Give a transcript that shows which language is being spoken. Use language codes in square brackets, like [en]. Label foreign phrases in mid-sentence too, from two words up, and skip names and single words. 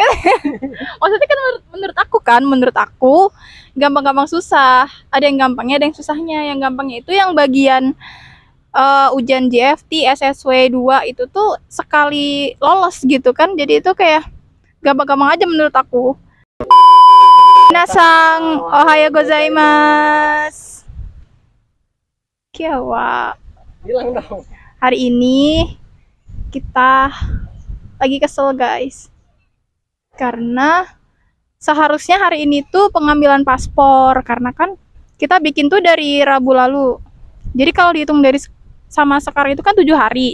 [id] Maksudnya kan menurut aku gampang-gampang susah. Ada yang gampangnya, ada yang susahnya. Yang gampangnya itu yang bagian ujian JFT, SSW 2 itu tuh sekali lolos gitu kan. Jadi itu kayak gampang-gampang aja menurut aku. [ja] 皆さん、おはようございます. [id] Kiawa. Bilang dong. Hari ini kita lagi kesel guys. Karena seharusnya hari ini tuh pengambilan paspor. Karena kan kita bikin tuh dari Rabu lalu. Jadi kalau dihitung dari sama sekarang itu kan 7 hari.